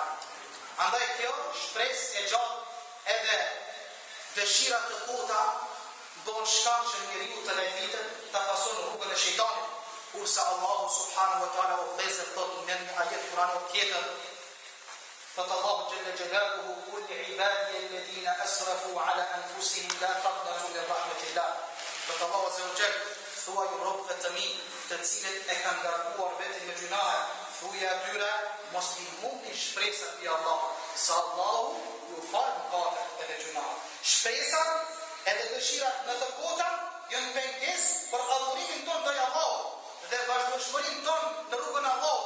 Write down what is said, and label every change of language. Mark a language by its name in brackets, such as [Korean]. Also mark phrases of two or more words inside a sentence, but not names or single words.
[Albanian] Andaj kjo shpresë e gjatë edhe dëshira të kota bën shkak që njeriu të lajvitet ta pason rrugën e shejtanit. Kurse Allahu [Arabic] سبحانه وتعالى [Albanian] udhëzon thot në një ajet kuranor tjetër, thot Allahu [Arabic] جل جلاله قل عبادي الذين أسرفوا على أنفسهم لا تقنطوا من رحمة الله. [Albanian] Thot Allahu [Arabic] عز وجل, [Albanian] thuaj robët të mi, të cilët e kanë ngarkuar veten me gjunahe, thuaj atyre mos i humbni shpresat pi Allahut, se Allahu ju fal mëkatet edhe gjunahet. Shpresat edhe dëshirat në të kota janë pengesë për adhurimin tonë ndaj Allahut dhe vazhdimshmërinë tonë në rrugën e Allahut.